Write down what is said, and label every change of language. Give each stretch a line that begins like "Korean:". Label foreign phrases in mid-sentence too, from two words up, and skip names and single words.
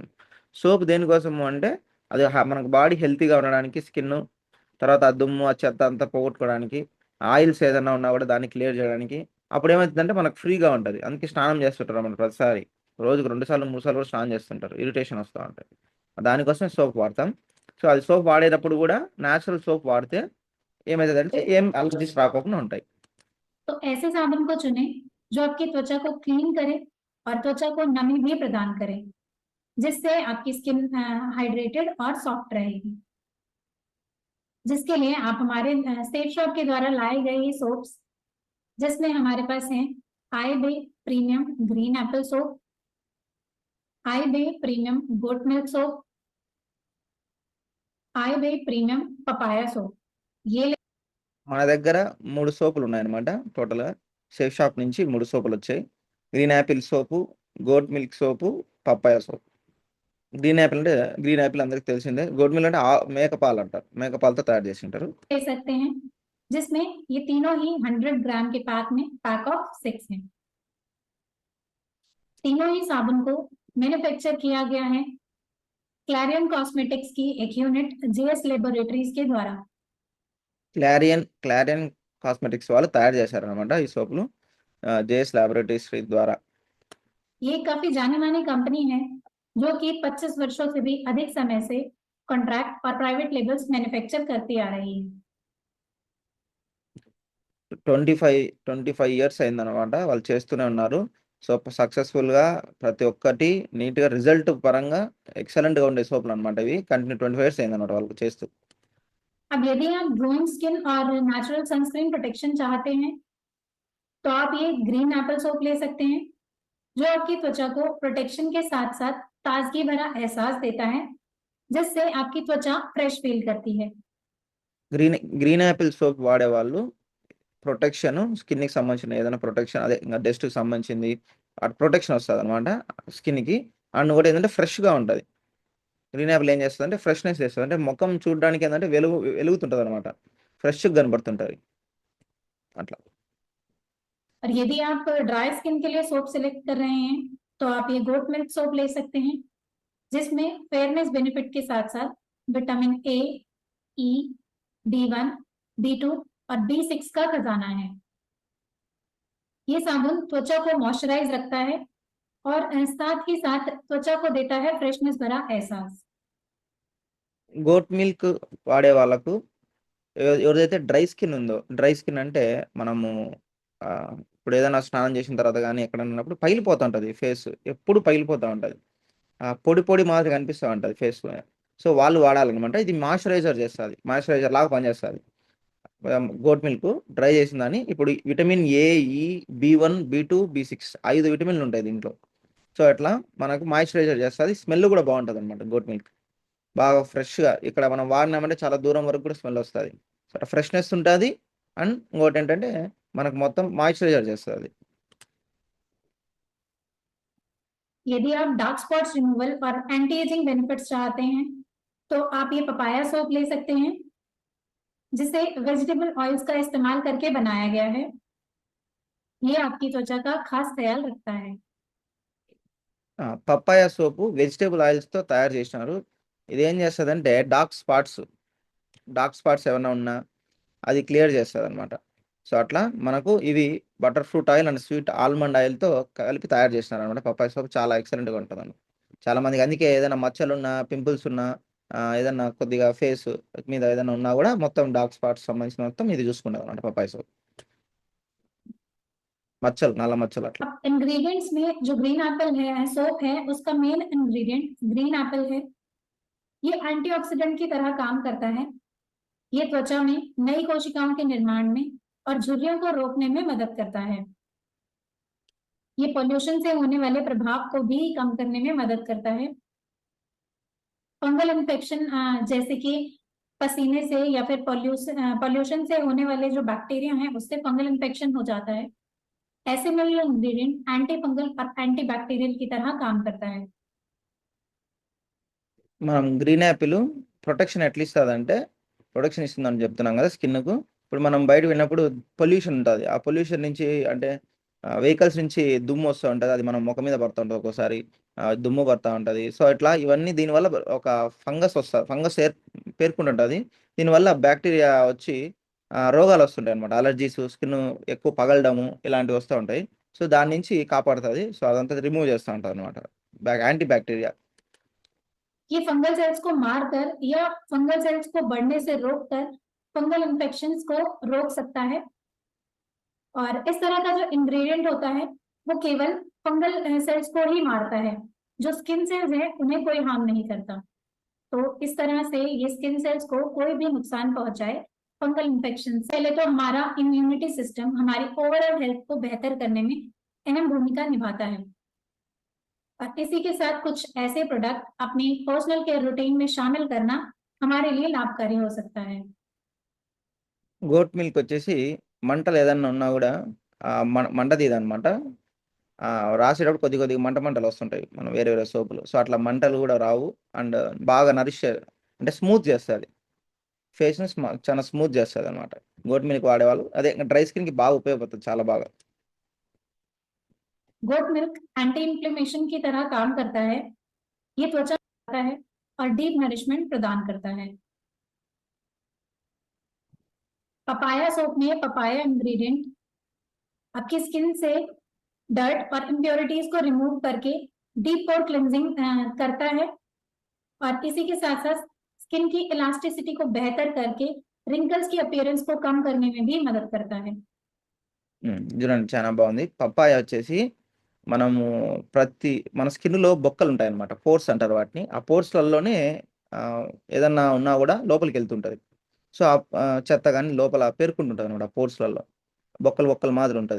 Telugu: సోప్ దేనికోసము అంటే అది మనకు బాడీ హెల్తీగా ఉండడానికి స్కిన్ను, తర్వాత ఆ దుమ్ము, ఆ చెత్త అంతా పోగొట్టుకోవడానికి, ఆయిల్స్ ఏదన్నా ఉన్నా కూడా దాన్ని క్లియర్ చేయడానికి. అప్పుడేమైతుందంటే మనకు ఫ్రీగా ఉంటది. అందుకే స్నానం చేస్తుంటారన్నమాట ప్రతిసారి. రోజుకి 2 సార్లు, 3 సార్లు కూడా స్నానం చేస్తుంటారు. ఇరిటేషన్ వస్తా ఉంటది. దానికోసమే సోప్ వాడతాం. సో, అది సోప్ వాడేటప్పుడు కూడా
English: natural soap
Telugu: వాడితే ఏమైతదంటే ఏం అలర్జీస్ రాకోకుండా ఉంటాయి.
Hindi: तो ऐसे साबुन को चुनें जो आपकी त्वचा को क्लीन करे और त्वचा को नमी भी प्रदान करे, जिससे आपकी स्किन हाइड्रेटेड और सॉफ्ट रहेगी। जिसके लिए आप हमारे सेफ शॉप के द्वारा लाए गए ये सोप्स, जिसमें हमारे पास हैं आई बे प्रीमियम ग्रीन एप्पल सोप, आई बे प्रीमियम गोट मिल्क सोप, आई बे प्रीमियम पपाया सोप। ये
Telugu: మన దగ్గర 3 సోపులున్నాయన్నమాట టోటల్‌గా. సేఫ్ షాప్ నుంచి 3 సోపులొచ్చాయి. గ్రీన్ యాపిల్ సోపు, గోట్ మిల్క్ సోపు, పపాయ సోప్. గ్రీన్ యాపిల్ అంటే గ్రీన్ యాపిల్ అందరికి తెలిసిందే. గోట్ మిల్క్ అంటే మేక పాలంటారు. మేక పాలతో తయారు చేసుంటారు.
Hindi: ले सकते हैं, जिसमें ये तीनों ही 100 ग्राम के पैक ऑफ 6 हैं। तीनों ही साबुन को मैन्युफैक्चर किया गया है क्लैरियन कॉस्मेटिक्स की एक यूनिट जेएस लेबोरेटरीज के द्वारा।
Telugu: క్లారియన్ కాస్మెటిక్స్ వాళ్ళు తయారు చేశారనమాట ఈ సోపులు. జేఎస్ ల్యాబొరేటరీస్ ద్వారా.
Hindi: ये काफी जानी मानी कंपनी है जो कि 25 वर्षों से भी अधिक समय से कॉन्ट्रैक्ट और
English: private labels manufacture
Hindi: करती आ रही है।
Telugu: 25 ఇయర్స్ అయిందనమాట. వాళ్ళు చేస్తూనే ఉన్నారు. సో, సక్సెస్‌ఫుల్‌గా ప్రతి ఒక్కటి నీట్‌గా రిజల్ట్ పరంగా ఎక్సలెంట్‌గా ఉండే సోపులనమాట ఇవి.
English: continue 25 years
Telugu: అయిందనమాట వాళ్ళకి చేస్తూ.
Hindi: अब यदि आप
English: glowing skin
Hindi: और
English: natural sunscreen protection
Hindi: चाहते हैं तो आप ये ग्रीन एप्पल सोप ले सकते हैं, जो आपकी त्वचा को प्रोटेक्शन के साथ साथ ताजगी भरा एहसास देता है, जिससे आपकी त्वचा
English: fresh feel
Hindi: करती है।
Telugu: గ్రీన్ యాపిల్ సోప్ వాడేవాళ్ళు ప్రొటెక్షన్ స్కిన్‌కి సంబంధించిన ఏదైనా ప్రొటెక్షన్ అదే ఇంగ డస్ట్‌కి సంబంధించింది ప్రొటెక్షన్ వస్తదనమాట స్కిన్‌కి. అండ్ ఇంకోటి ఏందంటే ఫ్రెష్‌గా ఉంటది. గ్రీన్ యాపిల్ ఏం చేస్తదంటే ఫ్రెష్‌నెస్ చేస్తది. అంటే మొఖం చూడడానికి ఏందంటే వెలుగుతుంటదనమాట. ఫ్రెష్‌గా కనపడుతుంటది. అట్లా.
Hindi: और यदि आप
English: dry skin
Hindi: के लिए सोप सिलेक्ट कर रहे हैं तो आप ये गोट मिल्क सोप ले सकते हैं, जिसमें
English: fairness benefit
Hindi: के साथ साथ विटामिन ए, ई, B1, B2 और B6 का खजाना है। ये साबुन त्वचा को मॉइस्चराइज रखता है और साथ ही साथ त्वचा को देता है फ्रेशनेस भरा एहसास।
Telugu: గోట్ మిల్క్ వాడే వాళ్ళకు ఎవరిదైతే
English: dry skin
Telugu: ఉందో,
English: dry skin
Telugu: అంటే మనము ఇప్పుడు ఏదైనా స్నానం చేసిన తర్వాత గానీ ఎక్కడన్నా ఉన్నప్పుడు పగిలిపోతా ఉంటది ఫేస్. ఎప్పుడు పగిలిపోతా ఉంటది. పొడి పొడి మాదిరిగా కనిపిస్తా ఉంటది ఫేస్. సో, వాళ్ళు వాడాలనమాట. ఇది మాయిశ్చరైజర్ చేస్తది. మాయిశ్చరైజర్ లాగా పనిచేస్తది. గోట్ మిల్క్ డ్రై చేసిందని ఇప్పుడు విటమిన్ ఏ, ఈ, బి1, బి2, బి6 5 విటమిన్‌లు ఉంటాయి దీంట్లో. సో, అట్లా మనకు మాయిశ్చరైజర్ చేస్తది. స్మెల్ కూడా బావుంటదనమాట గోట్ మిల్క్. బాగా ఫ్రెష్‌గా ఇక్కడ మనం వాడినామంటే చాలా దూరం వరకు కూడా స్మెల్ వస్తది. సో, ఫ్రెష్‌నెస్ ఉంటది. అండ్ ఇంకోటేంటంటే మనకు మొత్తం మాయిశ్చరైజర్ చేస్తది.
Hindi: यदि आप
English: dark spots removal
Hindi: और
English: anti aging benefits
Hindi: चाहते हैं तो आप ये पपाया सोप ले सकते हैं, जिसे
English: vegetable oils
Hindi: का इस्तेमाल करके बनाया गया है। ये आपकी त्वचा का खास ख्याल रखता है।
Telugu: పపాయ సోపు
English: vegetable oils
Telugu: తయారు చేసినారు. ఇదేం చేస్తదంటే
English: dark spots
Telugu: ఏమన్నా ఉన్నా అది క్లియర్ చేస్తదనమాట. సో, అట్లా మనకు ఇవి
English: butter fruit oil and sweet almond oil
Telugu: కలిపి తయారు చేసినారనమాట. పపాయ సోప్ చాలా ఎక్సలెంట్‌గా ఉంటదండి. చాలా మందికి అందుకే ఏదైనా మచ్చలున్నా, పింపుల్స్ ఉన్నా ఏదన్నా కొద్దిగా ఫేస్ మీద ఏదైనా ఉన్నా గూడా మొత్తం
English: dark spots
Telugu: సంబంధించిన మొత్తం ఇది చూసుకుంటదనమాట పపాయ సోప్. మచ్చలు, నల్ల మచ్చలు అట్లా.
Hindi: अब इंग्रेडिएंट्स में जो ग्रीन एप्पल है सोप है, उसका
English: main ingredient
Hindi: ग्रीन एप्पल है। ये एंटीऑक्सीडेंट की तरह काम करता है। ये त्वचा में नई कोशिकाओं के निर्माण में और झुर्रियों को रोकने में मदद करता है। ये पोल्यूशन से होने वाले प्रभाव को भी कम करने में मदद करता है।
English: fungal infection
Hindi: जैसे कि पसीने से या फिर पॉल्यूशन से होने वाले जो बैक्टीरिया हैं उससे
English: fungal infection
Hindi: हो जाता है। ऐसे में ये इंग्रेडिएंट
English: anti fungal and anti bacterial
Hindi: की तरह काम करता है।
Telugu: మనం గ్రీన్ యాపిల్ ప్రొటెక్షన్ ఎట్లా ఇస్తుందంటే, ప్రొటెక్షన్ ఇస్తుందని చెప్తున్నాం కదా స్కిన్కు. ఇప్పుడు మనం బయట వెళ్ళినప్పుడు పొల్యూషన్ ఉంటుంది, ఆ పొల్యూషన్ నుంచి అంటే వెహికల్స్ నుంచి దుమ్ము వస్తూ ఉంటుంది, అది మనం ముఖం మీద పడుతూ ఉంటుంది, ఒక్కోసారి దుమ్ము పడుతూ ఉంటుంది. సో ఇట్లా ఇవన్నీ దీనివల్ల ఒక ఫంగస్ వస్తుంది, ఫంగస్ పేర్కొంటుంటుంది. దీనివల్ల బ్యాక్టీరియా వచ్చి రోగాలు వస్తుంటాయి అనమాట, అలర్జీస్, స్కిన్ ఎక్కువ పగలడము ఇలాంటివి వస్తూ ఉంటాయి. సో దాని నుంచి కాపాడుతుంది. సో అదంతా రిమూవ్ చేస్తూ ఉంటుంది అనమాట,
English: anti bacteria.
Hindi: ये
English: fungal cells
Hindi: को मारकर या
English: fungal cells
Hindi: को बढ़ने से रोककर
English: fungal infections
Hindi: को रोक सकता है। और इस तरह का जो इंग्रेडिएंट होता है वो केवल
English: fungal cells
Hindi: को ही मारता है, जो
English: skin cells
Hindi: है उन्हें कोई हार्म नहीं करता। तो इस तरह से ये
English: skin cells
Hindi: को कोई भी नुकसान पहुंचाए
English: fungal infection
Hindi: से पहले तो हमारा
English: immunity system
Hindi: हमारी
English: overall health
Hindi: को बेहतर करने में अहम भूमिका निभाता है। और इसी के साथ कुछ ऐसे प्रोडक्ट अपनी
English: personal care routine
Hindi: में शामिल करना हमारे लिए लाभकारी हो सकता है।
Telugu: గోట్ మిల్క్ వచ్చేసి మంటలు ఏదన్నా ఉన్నా కూడా మంట తీయదనమాట. రాసేటప్పుడు కొద్దిగా మంటలు వస్తుంటాయి మనం వేరే వేరే సోపులు. సో అట్లా మంటలు కూడా రావు. అండ్ బాగా నరిష్ అంటే స్మూత్ చేస్తుంది, ఫేస్ని చాలా స్మూత్ చేస్తుంది అనమాట గోట్ మిల్క్ వాడేవాళ్ళు. అదే
English: dry skin
Telugu: బాగా ఉపయోగపడుతుంది, చాలా బాగా.
English: goat milk anti inflammation
Hindi: की तरह काम करता है, ये त्वचा करता है और
English: deep nourishment
Hindi: प्रदान करता है। पपाया सोप में
English: papaya ingredient
Hindi: आपकी स्किन से डर्ट और इम्प्योरिटीज को रिमूव करके
English: deep pore cleansing
Hindi: करता है और इसी के साथ साथ स्किन की इलास्टिसिटी को बेहतर करके रिंकल्स की अपीयरेंस को कम करने में भी मदद करता है।
Telugu: చూడండి చాలా బాగుంది. పప్పాయ వచ్చేసి మనము మన స్కిన్లో బొక్కలు ఉంటాయి అనమాట, పోర్స్ అంటారు వాటిని. ఆ పోర్స్లలోనే ఏదన్నా ఉన్నా కూడా లోపలికి వెళ్తుంటుంది. సో ఆ చెత్త కానీ లోపల పేరుకుంటుంటుంది అనమాట, పోర్స్లలో బొక్కలు మాదిరి ఉంటుంది.